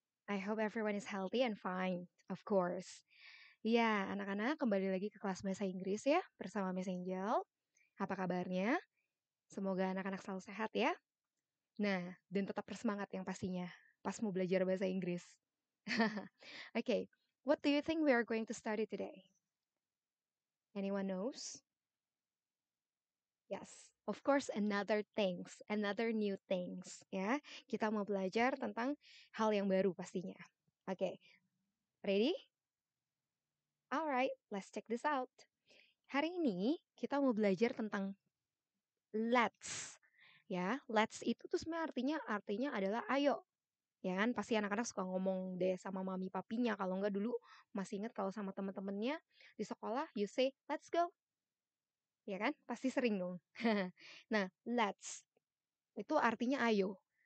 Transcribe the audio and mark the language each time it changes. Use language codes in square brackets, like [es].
[en] I hope everyone is healthy and fine, of course. [id] Ya, anak-anak kembali lagi ke kelas bahasa Inggris ya, bersama Miss Angel. Apa kabarnya? Semoga anak-anak selalu sehat ya. Nah, dan tetap bersemangat yang pastinya, pas mau belajar bahasa Inggris. [en] Okay, what do you think we are going to study today? Anyone knows? Yes, of course, another new things, ya. [id] Kita mau belajar tentang hal yang baru pastinya. [en] Oke, ready? Alright, let's check this out. [id] Hari ini kita mau belajar tentang let's. Ya, let's itu tuh sebenarnya artinya adalah ayo. Ya kan, pasti anak-anak suka ngomong deh sama mami papinya. Kalau enggak dulu masih inget kalau sama temen-temennya di sekolah, [en] you say, let's go. [id] Ya kan, pasti sering dong. Nah, let's itu artinya ayo.